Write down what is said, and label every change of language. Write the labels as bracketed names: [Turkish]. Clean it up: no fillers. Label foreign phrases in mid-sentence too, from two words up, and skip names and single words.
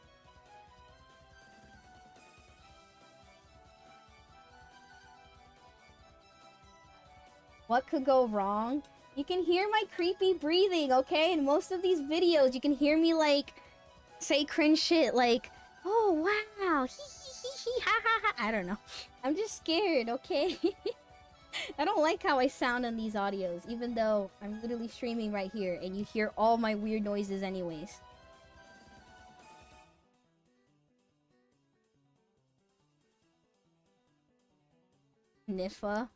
[English] What could go wrong? You can hear my creepy breathing, okay? In most of these videos, you can hear me, like, say cringe shit like, oh, wow, hee hee hee hee, ha ha ha. I don't know. I'm just scared, okay? I don't like how I sound on these audios, even though I'm literally streaming right here, and you hear all my weird noises anyways. Niffa?